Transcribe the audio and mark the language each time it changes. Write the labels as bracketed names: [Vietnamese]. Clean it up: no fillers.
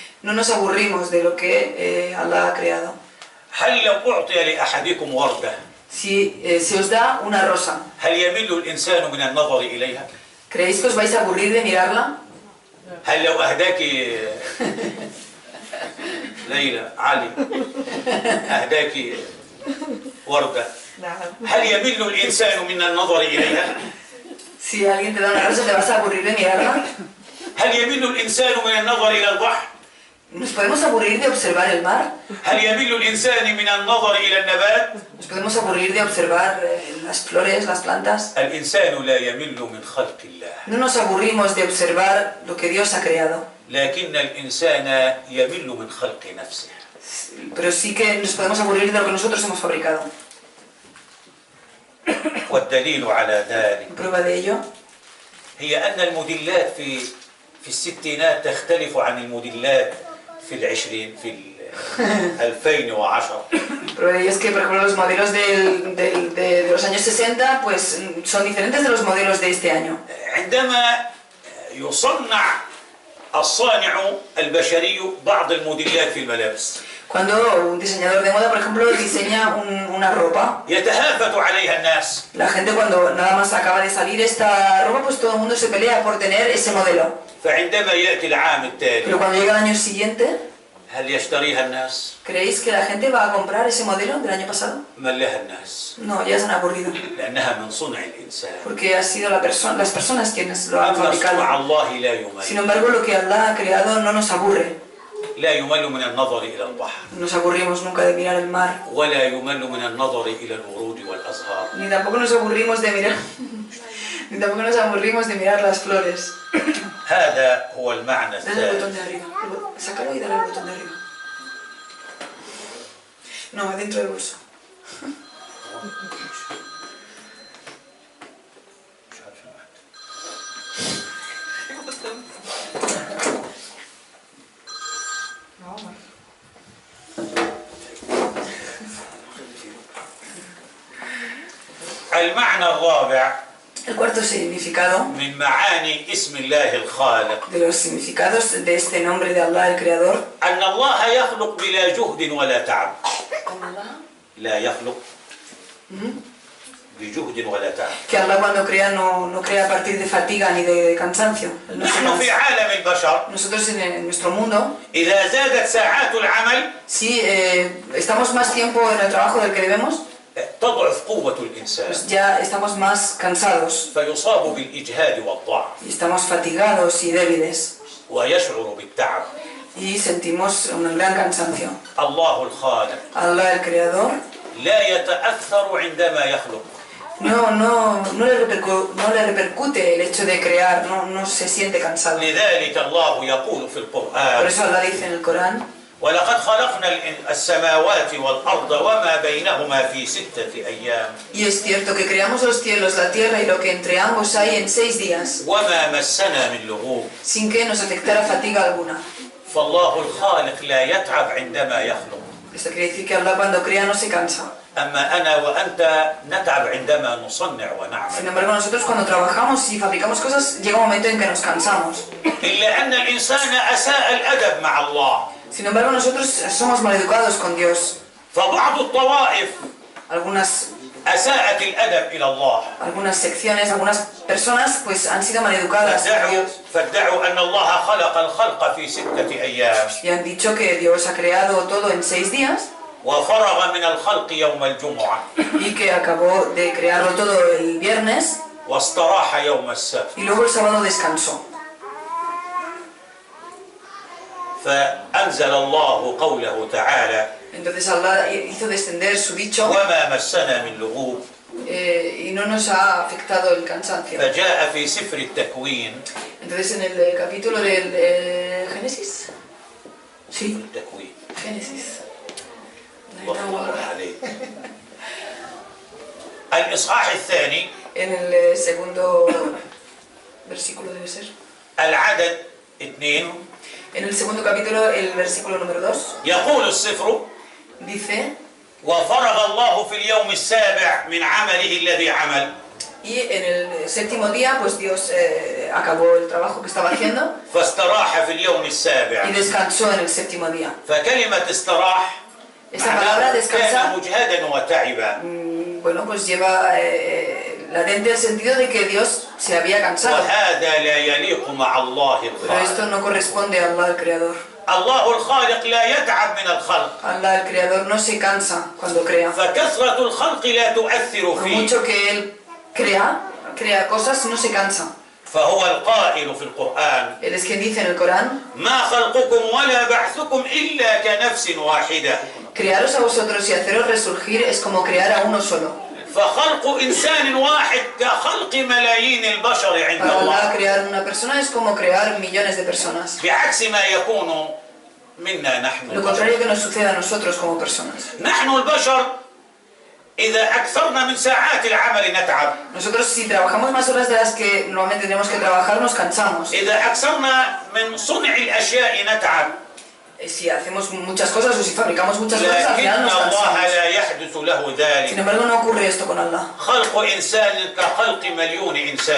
[Spanish] no nos aburrimos de lo que Allah ha creado. [Arabic] هل لو أعطي لأحدكم وردة [Spanish] Si se os da una rosa, [Arabic] هل يمل الإنسان من النظر إليها؟ [Spanish] ¿creéis que os vais a aburrir de mirarla? [Arabic] هل لو أهداك ليلى علي أهداك وردة هل يمل الإنسان من النظر إليها؟ [Spanish] Si alguien te da una rosa, ¿te vas a aburrir de mirarla? [Arabic] هل يمل الإنسان من النظر إلى البحر؟ [Spanish] ¿Nos podemos aburrir de observar el mar? [Arabic] هل يمل الإنسان من النظر إلى النبات؟ [Spanish] ¿Nos podemos aburrir de observar las flores, las plantas? [Arabic] الإنسان لا يمل من خلق الله. [Spanish] No nos aburrimos de observar lo que Dios ha creado, [Arabic] لكن الإنسان يمل من خلق نفسه. [Spanish] pero sí que nos podemos aburrir de lo que nosotros hemos fabricado. [Arabic] والدليل على ذلك [Spanish] Prueba de ello [Arabic] هي أن الموديلات في الستينات تختلف عن الموديلات في 2010. [Spanish] Prueba de ello es que, por ejemplo, los modelos de los años 60 pues, son diferentes de los modelos de este año. [Arabic] عندما يصنع الصانع البشري بعض الموديلات في الملابس [Spanish] Cuando un diseñador de moda, por ejemplo, diseña una ropa, [Arabic] يتهافت عليها الناس. [Spanish] la gente cuando nada más acaba de salir esta ropa, pues todo el mundo se pelea por tener ese modelo. [Arabic] فعندما يأتي العام التالي [Spanish] Pero cuando llega el año siguiente, [Arabic] هل يشتريها الناس؟ [Spanish] ¿creéis que la gente va a comprar ese modelo del año pasado? [Arabic] ملها الناس [Spanish] No, ya se han aburrido, [Arabic] لأنها من صنع الإنسان. [Spanish] porque ha sido las personas quienes lo han [Arabic] أما صنع [Spanish] fabricado. [Arabic] الله لا يمل. [Spanish] Sin embargo, lo que Allah ha creado no nos aburre. [Arabic] لا يمل من النظر إلى البحر [Spanish] No nos aburrimos nunca de mirar el mar, [Arabic] ولا يمل من النظر إلى الورود والأزهار. [Spanish] ni tampoco nos aburrimos de mirar, ni tampoco nos aburrimos de mirar las flores. [Arabic] هذا هو المعنى [Spanish] Dale al botón [Arabic] الثاني. [Spanish] de arriba, sácalo y dale al botón de arriba. No, dentro del bolso. [Arabic] المعنى الرابع [Spanish] El cuarto significado [Arabic] من معاني اسم الله الخالق [Spanish] de los significados de este nombre de Allah, el Creador. [Arabic] أن الله يخلق بلا جهد ولا تعب. لا يخلق بجهد ولا تعب. [Spanish] Que Allah cuando crea no crea a partir de fatiga ni de cansancio. Él no se [Arabic] نحن في [Spanish] cansa. [Arabic] عالم البشر [Spanish] Nosotros en nuestro mundo, [Arabic] إذا زادت ساعات العمل [Spanish] si estamos más tiempo en el trabajo del que debemos, [Arabic] تضعف قوة الإنسان [Spanish] pues ya estamos más cansados [Arabic] فيصاب بالإجهاد والضعف [Spanish] y estamos fatigados y débiles [Arabic] ويشعر بالتعب. [Spanish] y sentimos un gran cansancio. [Arabic] الله الخالق [Spanish] Allah, el Creador, [Arabic] لا يتأثر عندما يخلق. [Spanish] no le repercute el hecho de crear, no se siente cansado. [Arabic] لذلك الله يقول في [Spanish] Por [Arabic] القرآن: [Spanish] eso Allah dice en el Corán, [Arabic] ولقد خلقنا السماوات والأرض وما بينهما في 6 أيام [Spanish] y es cierto que creamos los cielos, la tierra y lo que entre ambos hay en 6 días, [Arabic] وما مسنا من لغوب. [Spanish] sin que nos afectara fatiga alguna. [Arabic] فالله الخالق لا يتعب عندما يخلق. [Spanish] Esto quiere decir que Allah cuando crea no se cansa. [Arabic] أما أنا وأنت نتعب عندما نصنع [Spanish] Sin [Arabic] ونعمل. [Spanish] embargo, nosotros cuando trabajamos y fabricamos cosas, llega un momento en que nos cansamos. [Arabic] إلا أن الإنسان أساء الأدب مع الله. [Spanish] Sin embargo, nosotros somos maleducados con Dios. [Arabic] فبعض الطوائف أساءت الأدب إلى الله. [Spanish] Algunas secciones, algunas personas pues han sido maleducadas con Dios [Arabic] فادعوا أن الله خلق الخلق في 6 أيام [Spanish] y han dicho que Dios ha creado todo en 6 días [Arabic] وفرغ من الخلق يوم الجمعة [Spanish] y que acabó de crearlo todo el viernes [Arabic] واستراح يوم السبت. [Spanish] y luego el sábado descansó. [Arabic] فأنزل الله قوله تعالى: [Spanish] Entonces Allah hizo descender su dicho [Arabic] وما مسنا من لغوب. [Spanish] y no nos ha afectado el cansancio. [Arabic] فجاء في سفر التكوين [Spanish] Entonces en el capítulo del Génesis, sí, [Arabic] التكوين. [Spanish] Génesis, [Arabic] الله عليك. الإصحاح الثاني [Spanish] en el segundo versículo debe ser, [Arabic] العدد 2 [Spanish] en el segundo capítulo, el versículo número 2, [Arabic] يقول السفر: [Spanish] dice, [Arabic] وفرغ الله في اليوم السابع من عمله الذي عمل. [Spanish] y en el séptimo día pues Dios acabó el trabajo que estaba haciendo [Arabic] فاستراح في اليوم السابع. [Spanish] y descansó en el séptimo día. [Arabic] فكلمة استراح [Spanish] Esa palabra [Arabic] معناه [Spanish] descansar, [Arabic] كان مجهدا وتعبا. [Spanish] bueno, pues lleva latente el sentido de que Dios se había cansado. [Arabic] وهذا لا يليق مع الله [Spanish] Pero esto [Arabic] الخالق. [Spanish] no corresponde a Allah el Creador. [Arabic] الله الخالق لا يتعب من الخلق. [Spanish] Allah el Creador no se cansa cuando crea. [Arabic] فكثرة الخلق لا تؤثر [Spanish] Por [Arabic] فيه. [Spanish] mucho que Él crea cosas, no se cansa. [Arabic] فهو القائل في القرآن: [Spanish] Él es quien dice en el Corán, [Arabic] ما خلقكم ولا بعثكم إلا كنفس واحدة. [Spanish] crearos a vosotros y haceros resurgir es como crear a uno solo. [Arabic] فخلق إنسان واحد كخلق ملايين البشر عند [Spanish] Para [Arabic] الله. [Spanish] Allah crear una persona es como crear millones de personas. [Arabic] بعكس ما يكون منا نحن [Spanish] Lo [Arabic] البشر. [Spanish] contrario que nos sucede a nosotros como personas. [Arabic] نحن البشر إذا أكثرنا من ساعات العمل نتعب. [Spanish] Nosotros si trabajamos más horas de las que normalmente tenemos que trabajar nos cansamos. [Arabic] إذا أكثرنا من صنع الأشياء نتعب. [Spanish] Si hacemos muchas cosas o si fabricamos muchas cosas al [Arabic] لكن [Spanish] final nos [Arabic] الله [Spanish] cansamos. [Arabic] لا يحدث له [Spanish] Sin [Arabic] ذلك. [Spanish] embargo no ocurre esto con Allah. [Arabic] خلق إنسان كخلق مليون إنسان.